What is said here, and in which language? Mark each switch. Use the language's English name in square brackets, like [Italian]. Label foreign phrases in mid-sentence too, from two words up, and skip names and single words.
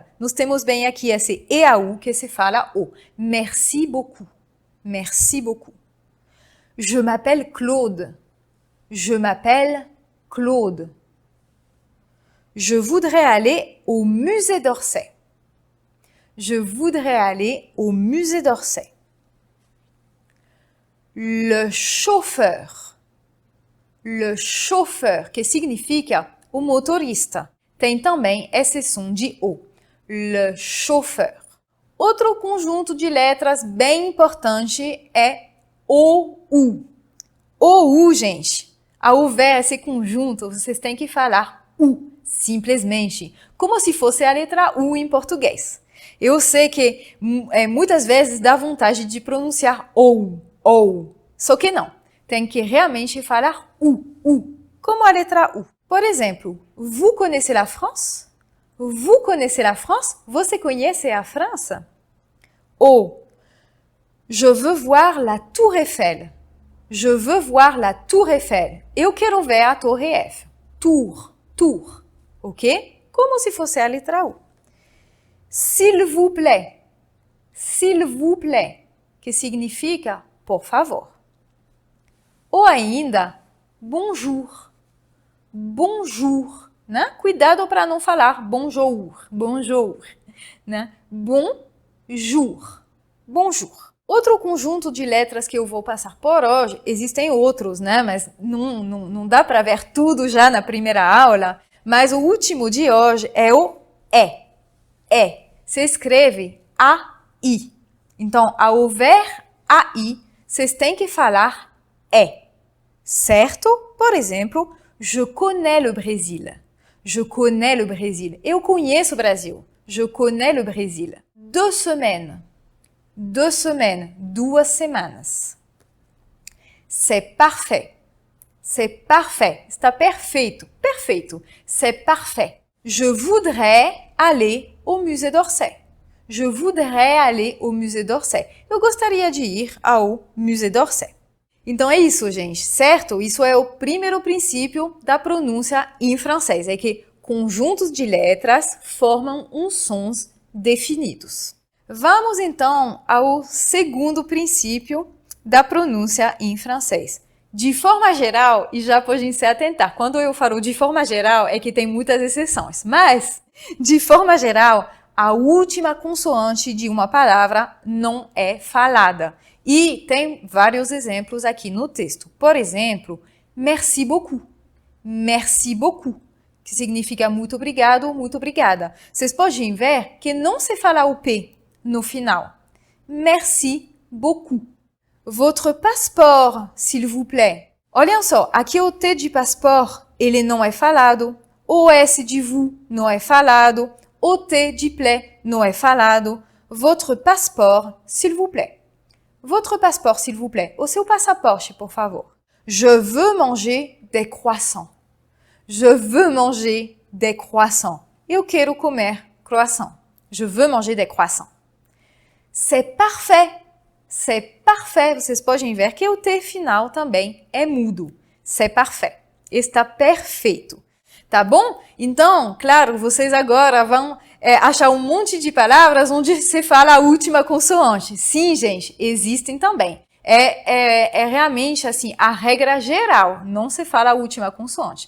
[Portuguese] Nós temos bem aqui esse EAU que se fala O. [French] Merci beaucoup, merci beaucoup. Je m'appelle Claude, je m'appelle Claude. Je voudrais aller au musée d'Orsay. Je voudrais aller au musée d'Orsay. Le chauffeur, [Portuguese] que significa o motorista. Tem também esse som de O. [French] Le chauffeur. [Portuguese] Outro conjunto de letras bem importante é OU. OU, gente. Ao ver esse conjunto, vocês têm que falar U, simplesmente, como se fosse a letra U em português. Eu sei que muitas vezes dá vontade de pronunciar ou, só que não. Tem que realmente falar U, como a letra U. Por exemplo, [French] vous connaissez la France? Vous connaissez la France? [Portuguese] Você conhece a França? Ou, [French] je veux voir la Tour Eiffel. Je veux voir la Tour Eiffel. [Portuguese] Eu quero ver a Torre Eiffel. Tour, ok? Como se fosse a letra U. [French] S'il vous plaît, [Portuguese] que significa por favor. Ou ainda, bonjour, né? Cuidado para não falar bonjour, né? [French] Bonjour. [Portuguese] Outro conjunto de letras que eu vou passar por hoje, existem outros, né? Mas não dá para ver tudo já na primeira aula, mas o último de hoje é o E. Se escreve AI. Então, ao ver AI, vocês têm que falar E. Certo? Por exemplo, [French] je connais le Brésil. Je connais le Brésil. [Portuguese] Eu conheço o Brasil. [French] Je connais le Brésil. 2 semaines. 2 semaines. 2 semanas. C'est parfait. C'est parfait. [Portuguese] Está perfeito. Perfeito. [French] C'est parfait. Je voudrais aller au musée d'Orsay. Je voudrais aller au musée d'Orsay. [Portuguese] Eu gostaria de ir ao musée d'Orsay. Então é isso, gente, certo? Isso é o primeiro princípio da pronúncia em francês, é que conjuntos de letras formam uns sons definidos. Vamos então ao segundo princípio da pronúncia em francês. De forma geral, e já podem se atentar, quando eu falo de forma geral é que tem muitas exceções, mas de forma geral, a última consoante de uma palavra não é falada. E tem vários exemplos aqui no texto. Por exemplo, [French] merci beaucoup. Merci beaucoup, [Portuguese] que significa muito obrigado, muito obrigada. Vocês podem ver que não se fala o P no final. [French] Merci beaucoup. Votre passeport, s'il vous plaît. [Portuguese] Olhem só, aqui o T de passeport, ele não é falado. O S de vous não é falado. O T de plaît não é falado. [French] Votre passeport, s'il vous plaît. Votre passeport, s'il vous plaît. [Portuguese] O seu passaporte, por favor. [French] Je veux manger des croissants. Je veux manger des croissants. [Portuguese] Eu quero comer croissant. [French] Je veux manger des croissants. C'est parfait. C'est parfait. [Portuguese] Vocês podem ver que o T final também é mudo. [French] C'est parfait. [Portuguese] Está perfeito. Tá bom? Então, claro, vocês agora vão achar um monte de palavras onde se fala a última consoante. Sim, gente, existem também. É realmente assim, a regra geral, não se fala a última consoante.